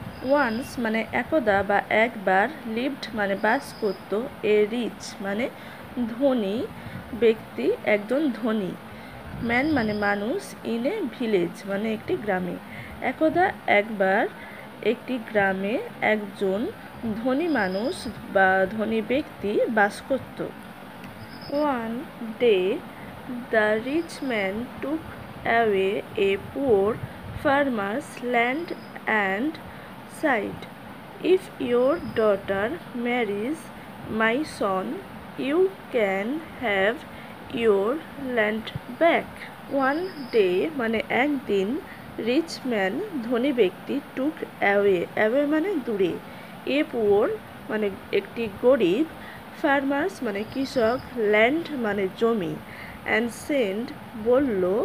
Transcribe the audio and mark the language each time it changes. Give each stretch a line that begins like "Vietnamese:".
Bangla: Once মানে একদা বা একবার, লিভড মানে বাস করত, এ রিচ মানে ধনী ব্যক্তি, একজন ধনী, ম্যান মানে মানুষ,
English: in a village
Bangla: মানে একটি গ্রামে। একদা একবার একটি গ্রামে একজন ধনী মানুষ বা ধনী ব্যক্তি বাস করত।
English: One day the rich man took away a poor farmers land and said, if your daughter marries my son, you can have your land back. One day
Bangla: মানে একদিন, রিচ ম্যান ধনী ব্যক্তি,
English: took away,
Bangla: অ্যাওয়ে মানে দূরে, a poor মানে একটি গরিব, farmers মানে কৃষক, ল্যান্ড মানে জমি,
English: and said
Bangla: বলল,